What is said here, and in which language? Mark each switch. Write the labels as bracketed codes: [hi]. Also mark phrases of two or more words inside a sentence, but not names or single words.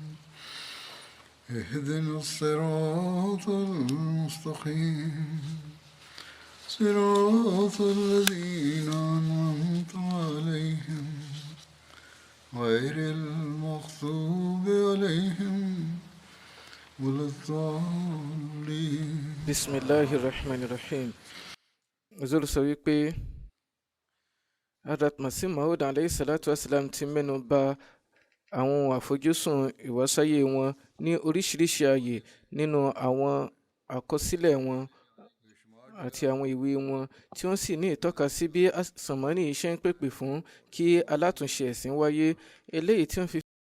[ar] اهدنا الصراط المستقيم صراط الذين أنعمت عليهم غير المغضوب عليهم ولا الضالين. Bismillahirrahmanirrahim. [yo] Zoro sọ wípé Hazrat Masih Maud [ar] عليه الصلاة والسلام [yo] ti mẹ́nu bà àwọn àfojúsùn ìwásáyé wọn ní oríṣiríṣi ààyè nínú àwọn àkọsílẹ̀ wọn àti àwọn ìwé wọn tí wọ́n sì ní ìtọ́ka sí bí sànmọ́nì iṣẹ́ ń pèpè fún kí alátúnṣe ẹ̀sìn wáyé, eléyìí tí wọ́n fi